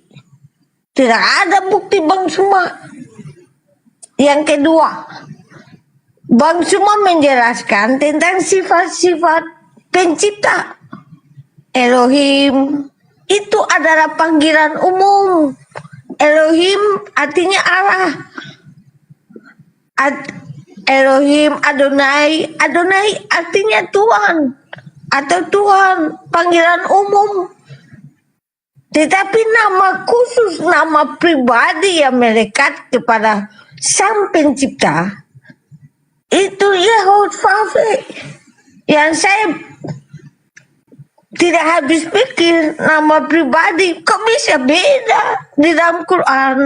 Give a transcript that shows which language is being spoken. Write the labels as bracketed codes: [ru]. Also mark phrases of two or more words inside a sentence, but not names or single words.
[id] Tidak ada bukti Bang Suma. Yang kedua, Bang Suma menjelaskan tentang sifat-sifat pencipta. Elohim itu adalah panggilan umum. Elohim artinya Allah. Elohim, Adonai. Adonai artinya Tuhan. Atau Tuhan, panggilan umum. Tetapi nama khusus, nama pribadi yang melekat kepada Sang Pencipta, itu Yehovah. Yang saya tidak habis pikir, nama pribadi kok bisa beda di dalam Quran.